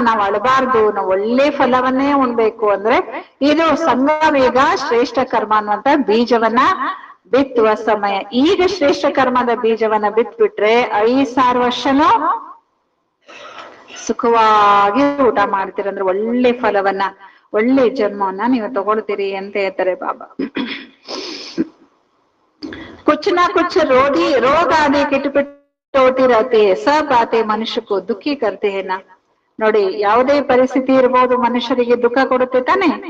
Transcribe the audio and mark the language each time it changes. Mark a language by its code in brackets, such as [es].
[kn] ನಾವ್ ಅಳಬಾರ್ದು, ನಾವು ಒಳ್ಳೆ ಫಲವನ್ನೇ ಉಣ್ಬೇಕು. ಅಂದ್ರೆ ಇದು ಸಂಗಮೇಗ ಶ್ರೇಷ್ಠ ಕರ್ಮ ಅನ್ನುವಂತ ಬೀಜವನ್ನ ಬಿತ್ತುವ ಸಮಯ. ಈಗ ಶ್ರೇಷ್ಠ ಕರ್ಮದ ಬೀಜವನ್ನ ಬಿತ್ಬಿಟ್ರೆ 5,000 ವರ್ಷನೂ ಸುಖವಾಗಿ ಊಟ ಮಾಡ್ತೀರ, ಅಂದ್ರೆ ಒಳ್ಳೆ ಫಲವನ್ನ, ಒಳ್ಳೆ ಜನ್ಮವನ್ನ ನೀವು ತಗೊಳ್ತೀರಿ ಅಂತ ಹೇಳ್ತಾರೆ ಬಾಬಾ. [hi] ಕುछ ना कुछ रोग आदि किटपिट होती रहती है, सब बातें मनुष्य को दुखी करते हैं ना. [kn] ನೋಡಿ, ಯಾವುದೇ ಪರಿಸ್ಥಿತಿ ಇರ್ಬೋದು, ಮನುಷ್ಯರಿಗೆ ದುಃಖ ಕೊಡುತ್ತೆ ತಾನೆ.